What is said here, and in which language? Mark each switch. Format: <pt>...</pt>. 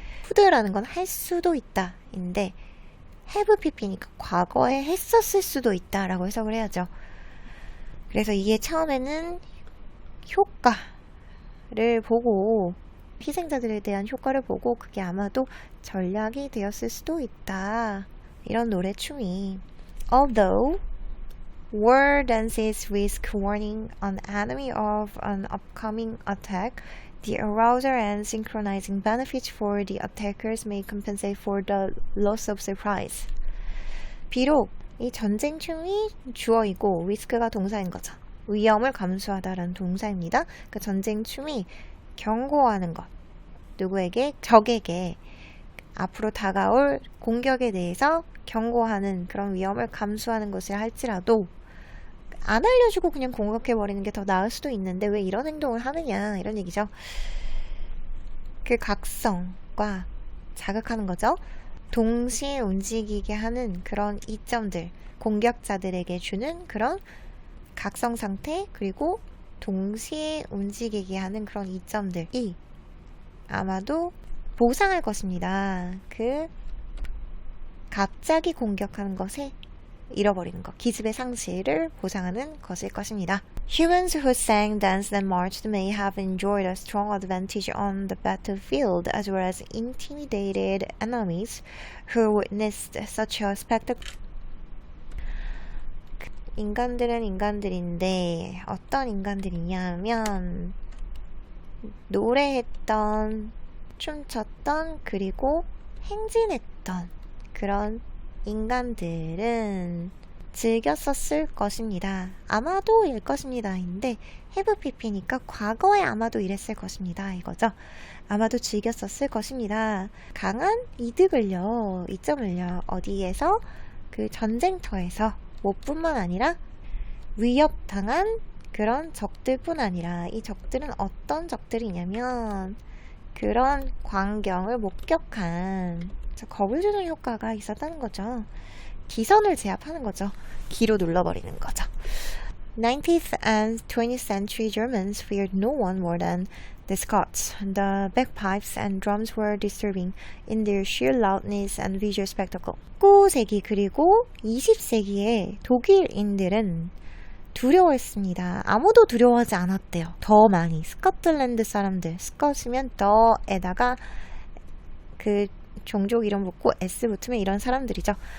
<ko>could라는 건 할 수도 있다 인데 have pp니까 과거에 했었을 수도 있다 라고 해석을 해야죠. 그래서 이게 처음에는 효과를 보고 희생자들에 대한 효과를 보고 그게 아마도 전략이 되었을 수도 있다. 이런 노래춤이</ko> <en>Although war dances risk warning an enemy of an upcoming attack, the arousal and synchronizing benefits for the attackers may compensate for the loss of surprise.</en> <ko>비록 이 전쟁춤이 주어이고 리스크가 동사인 거죠. 위험을 감수하다라는 동사입니다. 그 전쟁춤이 경고하는 것. 누구에게? 적에게 앞으로 다가올 공격에 대해서 경고하는 그런 위험을 감수하는 것을 할지라도 안 알려주고 그냥 공격해버리는 게 더 나을 수도 있는데 왜 이런 행동을 하느냐 이런 얘기죠. 그 각성과 자극하는 거죠. 동시에 움직이게 하는 그런 이점들, 공격자들에게 주는 그런 각성 상태 그리고 동시에 움직이게 하는 그런 이점들이 아마도 보상할 것입니다. 그 갑자기 공격하는 것에 잃어버리는 것, 기습의 상실을 보상하는 것일 것입니다.</ko> <en>Humans who sang, danced, and marched may have enjoyed a strong advantage on the battlefield, as well as intimidated enemies who witnessed such a spectacle.</en> <ko>인간들은 인간들인데 어떤 인간들이냐면 노래했던, 춤췄던, 그리고 행진했던 그런 인간들은 즐겼었을 것입니다. 아마도일 것입니다인데 have pp니까 과거에 아마도 이랬을 것입니다 이거죠. 아마도 즐겼었을 것입니다. 강한 이득을요, 이점을요, 어디에서? 그 전쟁터에서, 뭐뿐만 아니라 위협당한 그런 적들뿐 아니라, 이 적들은 어떤 적들이냐면 그런 광경을 목격한 겁을 주는 효과가 있었다는 거죠. 기선을 제압하는 거죠. 기로 눌러버리는 거죠.</ko> <en>19th and 20th century Germans feared no one more than the Scots. The bagpipes and drums were disturbing in their sheer loudness and visual spectacle.</en> <ko>19세기 그리고 20세기의 독일인들은 두려워했습니다. 아무도 두려워하지 않았대요. 더 많이. 스코틀랜드 사람들. 스컷이면 더에다가 그 종족 이름 붙고 S 붙으면 이런 사람들이죠.</ko>